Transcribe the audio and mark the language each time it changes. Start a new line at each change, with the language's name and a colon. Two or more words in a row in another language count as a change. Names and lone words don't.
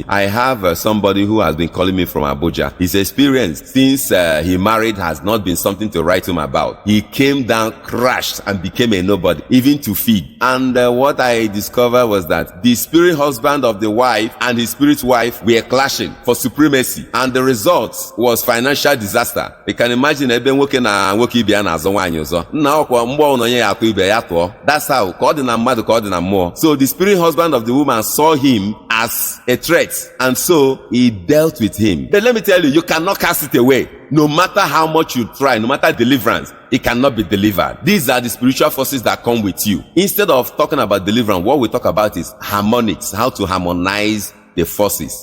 English: I have somebody who has been calling me from Abuja. His experience since he married has not been something to write him about. He came down, crashed, and became a nobody, even to feed. And what I discovered was that the spirit husband of the wife and his spirit wife were clashing for supremacy. And the result was financial disaster. You can imagine
Igbo: ebe nwoke na nwoke ibe ya na-azọ nwaanyị ọzọ. Nna ọkwa mgbọ ụnọ nye ya akwa ibe ya tụọ.
English: That's how
Igbo: ka ọ dị na mmadụ ka ọ dị na mmụọ.
English: So the spirit husband of the woman saw him as a threat, and so he dealt with him. But let me tell you, you cannot cast it away. No matter how much you try, no matter deliverance, it cannot be delivered. These are the spiritual forces that come with you. Instead of talking about deliverance, what we talk about is harmonics, how to harmonize the forces.